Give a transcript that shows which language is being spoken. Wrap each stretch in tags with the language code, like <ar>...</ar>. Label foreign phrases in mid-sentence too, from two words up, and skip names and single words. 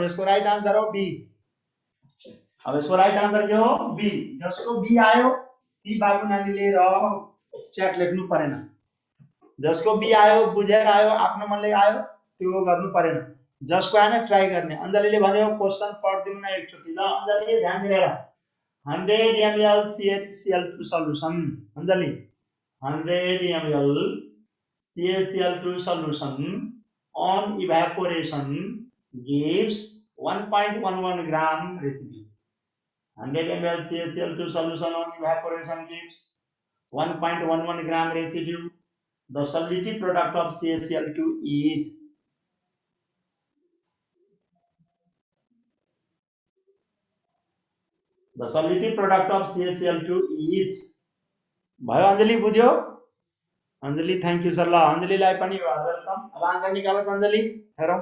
<ne>यसको</ne> <en>right answer</en> <ne>हो बी। अब यसको</ne> <en>right answer</en> <ne>के हो? बी। जसको बी आयो ती बाबु नानीले र च्याट लेख्नु परेन। जसको बी आयो, बुझेर आयो, आफ्नो मनले आयो, त्यो गर्नु परेन। जसको आएन ट्राई गर्ने। अञ्जलीले भन्यो क्वेशन पढ्दिनु न एकचोटि। ल अञ्जलीले ध्यान दिएर</ne> <en>100 ml CaCl2 solution। अञ्जली 100 ml CaCl2 solution on evaporation gives 1.11 gram residue. 100 ml CaCl2 solution on evaporation gives 1.11 gram residue. The solubility product of CaCl2 is भयो।</en> <ne>अञ्जली बुझ्यो? अञ्जली</ne> <en>thank you sir.</en> <ne>ल अञ्जलीलाई पनि वेलकम। अब आन्सर निकाल त अञ्जली, हेरौँ।</ne>